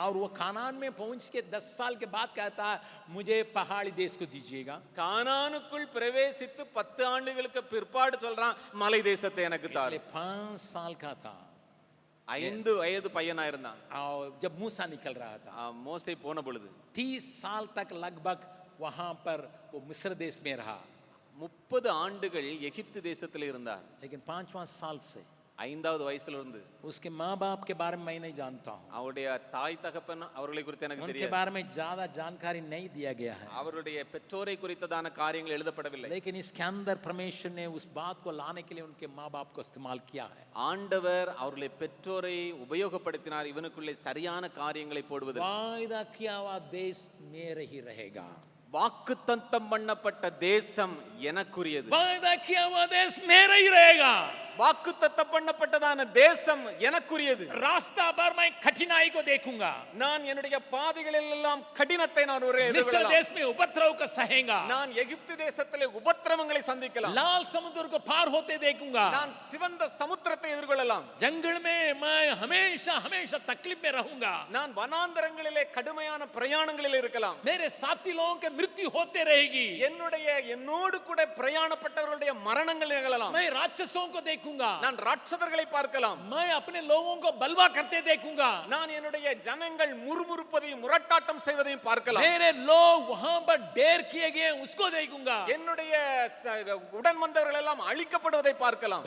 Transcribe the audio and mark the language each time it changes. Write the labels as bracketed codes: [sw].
[hi] और वो कानान में पहुंच के 10 साल के बाद कहता है मुझे पहाड़ी देश को दीजिएगा. [ta] கானானுக்குள் பிரவேசித்து 10 ஆண்டுகளுக்கு பிற்பாடு சொல்றான் மலை தேசத்தை எனக்கு தாரு. [hi] 5 साल का था. [ta] 5 வயது பையனா இருந்தான். [hi] और जब मूसा निकल रहा था, [ta] மோசே போன பொழுது [hi] 30 साल तक लगभग वहां पर वो मिस्र देश में रहा. [ta] 30 ஆண்டுகள் எகிப்து தேசத்தில் இருந்தார். [hi] लेकिन 5वां साल से [ta] ஐந்தாவது வயசுல இருந்து [hi] उसके माँ बाप के बारे में मैं नहीं जानता हूँ, [ta] அவருடைய தாய் தகப்பன் அவர்களை குறித்து எனக்கு [hi] उनके [ta] தெரியாது. [hi] बारे में ज्यादा जानकारी नहीं दिया गया है, [ta] அவருடைய பெற்றோரை குறித்ததான காரியங்கள் எழுதப்படவில்லை. [hi] लेकिन इसके अंदर परमेश्वर ने उस बात को लाने के लिए उनके माँ बाप को इस्तेमाल किया है. [ta] ஆண்டவர் அவருடைய பெற்றோரை உபயோகப்படுத்தினார் இவனுக்குள்ளே சரியான காரியங்களை போடுவதில். [hi] वायदा किया हुआ देश मेरे ही रहेगा, [ta] வாக்குத்தத்தம் பண்ணப்பட்ட தேசம் எனக்குரியது. [hi] वायदा किया हुआ देश मेरा ही रहेगा. [ta] வாக்குத்தத்தம் பண்ணப்பட்டதான தேசம் எனக்குரியது. [hi] रास्ता पर मैं कठिनाई को देखूंगा, [ta] நான் என்னுடைய பாதைகளில் எல்லாம் கடினத்தை நான் ஒரு [hi] मिस्र [ta] எதிர்கொள்ளலாம். [hi] देश में उपद्रव को सहेगा, [ta] நான் எகிப்து தேசத்திலே உபத்திரவங்களை சந்திக்கலாம். [hi] लाल समुद्र को पार होते देखूंगा, [ta] நான் சிவந்த சமுத்திரத்தை எதிர்கொள்ளலாம். [hi] जंगल में मैं हमेशा हमेशा तकलीफ में रहूंगा, [ta] நான் வனாந்தரங்களிலே கடுமையான பிரயாணங்களில் இருக்கலாம். [hi] मेरे साथी लोगों के मृत्यु होते रहेगी, [ta] என்னோடு கூட பிரயாணப்பட்டவர்களுடைய மரணங்கள் நிகழலாம். [hi] मैं राक्षसों को देखूंगा, [ta] நான் ராட்சதர்களை பார்க்கலாம். [hi] मैं अपने लोगों को बलवा करते देखूंगा, [ta] நான் என்னுடைய ஜனங்கள் முறுமுறுப்பதையும் முரட்டாட்டம் செய்வதையும் பார்க்கலாம். [hi] मेरे लोग वहां पर डेर किए गए उसको देखूंगा, [ta] என்னுடைய உடன் வந்தவர்கள் எல்லாம் அழிக்கப்படுவதை பார்க்கலாம்.